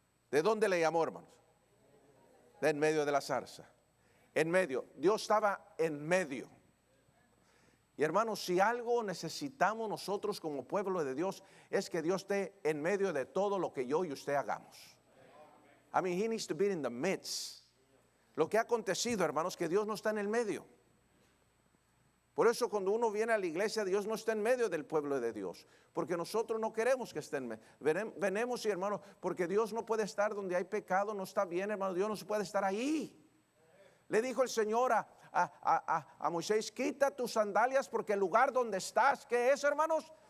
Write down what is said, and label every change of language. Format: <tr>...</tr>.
<es>¿De dónde le llamó, hermanos? De en medio de la zarza. En medio, Dios estaba en medio. Y hermanos, si algo necesitamos nosotros como pueblo de Dios, es que Dios esté en medio de todo lo que yo y usted hagamos.</es> <en>I mean, He needs to be in the midst.</en> <es>Lo que ha acontecido, hermanos, que Dios no está en el medio. Por eso cuando uno viene a la iglesia, Dios no está en medio del pueblo de Dios. Porque nosotros no queremos que esté en medio. Venemos y hermanos, porque Dios no puede estar donde hay pecado, no está bien, hermano. Dios no puede estar ahí. Le dijo el Señor a Moisés: quita tus sandalias porque el lugar donde estás, ¿qué es, hermanos?</es>